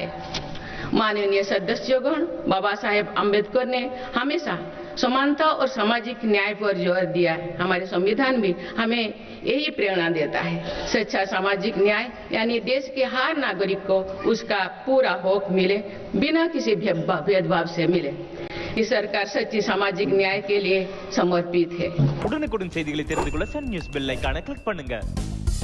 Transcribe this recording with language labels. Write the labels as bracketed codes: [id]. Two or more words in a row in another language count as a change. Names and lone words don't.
[hi] माननीय सदस्यगण, बाबा साहेब अम्बेडकर ने हमेशा समानता और सामाजिक न्याय पर जोर दिया है। हमारे संविधान भी हमें यही प्रेरणा देता है। सच्चा सामाजिक न्याय यानी देश के हर नागरिक को उसका पूरा हक मिले, बिना किसी भेदभाव से मिले। इस सरकार सच्ची सामाजिक न्याय के लिए समर्पित है। [ta] உடனுக்குடன் செய்திகளை தெரிந்து கொள்ள சன் நியூஸ் பெல் ஐகானை கிளிக் பண்ணுங்க।